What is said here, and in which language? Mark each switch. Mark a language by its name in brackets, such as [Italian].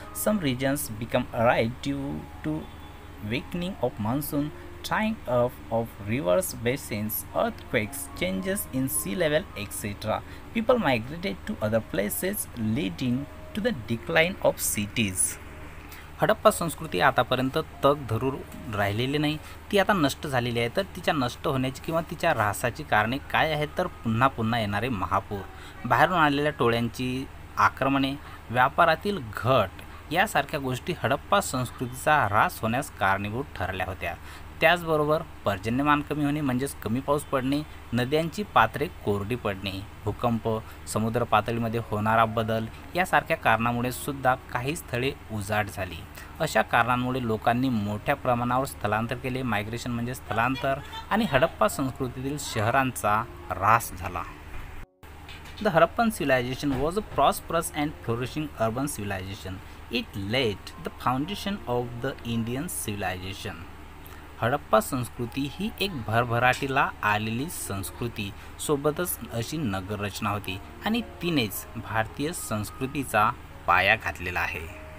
[English] Some reasons become arrived due to weakening of monsoon, drying up of rivers basins, earthquakes, changes in sea level, etc. People migrated to other places, leading to the decline of cities. [Marathi] Harappa संस्कृती आतापर्यंत तग धरून राहिलेली नाही, ती आता नष्ट झालेली आहे. तर तिच्या नष्ट होण्याची किंवा तिच्या ऱ्हासाची कारणे काय आहेत तर पुन्हा पुन्हा येणारे महापूर, बाहेरून आलेल्या टोळ्यांची आक्रमणे, व्यापारातील घट यासारख्या गोष्टी हडप्पा संस्कृतीचा ह्रास होण्यास कारणीभूत ठरल्या होत्या. त्याचबरोबर पर्जन्यमान कमी होणे म्हणजेच कमी पाऊस पडणे, नद्यांची पात्रे कोरडी पडणे, भूकंप, समुद्र पातळीमध्ये होणारा बदल यासारख्या कारणामुळे सुद्धा काही स्थळे उजाड झाली. अशा कारणांमुळे लोकांनी मोठ्या प्रमाणावर स्थलांतर केले. मायग्रेशन म्हणजे स्थलांतर. आणि हडप्पा संस्कृतीतील शहरांचा ऱ्हास झाला. [English] The Harappan civilization was a prosperous and flourishing urban civilization. It laid the foundation of the Indian civilization. [Marathi] Harappa संस्कृती ही एक भरभराटीला आलेली संस्कृती सोबतच अशी नगररचना होती आणि तिनेच भारतीय संस्कृतीचा पाया घातलेला आहे.